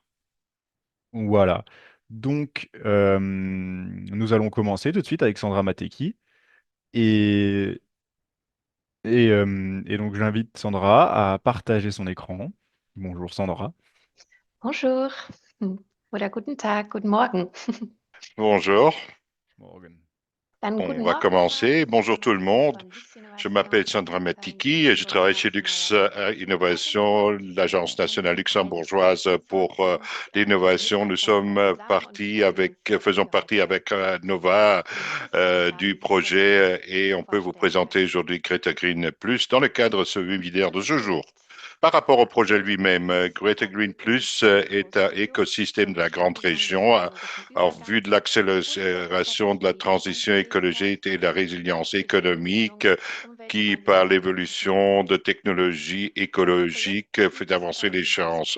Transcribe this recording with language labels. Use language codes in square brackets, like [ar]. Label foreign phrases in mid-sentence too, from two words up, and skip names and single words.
[fr] Voilà. Donc, nous allons commencer tout de suite avec Sandra Mateki. Et, et donc, j'invite Sandra à partager son écran. Bonjour Sandra. [de] Bonjour oder guten Tag, guten Morgen. [fr] Bonjour, Morgan. [de] Dann [fr] on [de] guten [fr] va [de] Morgen [fr] commencer. [de] zusammen. [fr] Bonjour tout le monde. [de] Von Lux [fr] Je m'appelle [de] Innovation. [fr] Sandra [de] Wir [fr] Matiki et je [de] sind [fr] travaille chez [de] dort [fr] Lux [de] eine [fr] Innovation, l'agence nationale luxembourgeoise pour [de] mit [fr] l'innovation. Nous sommes [de] zusammen und wir wollen uns [fr] faisons partie avec Nova du projet et on peut vous présenter aujourd'hui Greta Green Plus dans le cadre de ce webinaire de ce jour. Par rapport au projet lui-même, Greater Green Plus est un écosystème de la grande région en vue de l'accélération de la transition écologique et de la résilience économique qui, par l'évolution de technologies écologiques, fait avancer les chances.